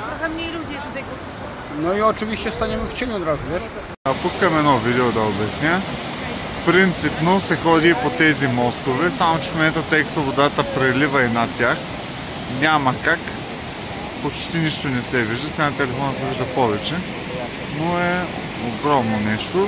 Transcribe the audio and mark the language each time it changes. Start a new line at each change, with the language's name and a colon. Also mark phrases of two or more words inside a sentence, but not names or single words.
Polish: mniej ludzi jest tutaj. No i oczywiście staniemy w cieniu od razu, wiesz?
Bulgarian: Пускам едно видео да обясня. Принципно се ходи по тези мостове, само че в момента, тъй като водата прелива и над тях, няма как. Почти нищо не се вижда, сега на телефона се вижда повече, но е огромно нещо.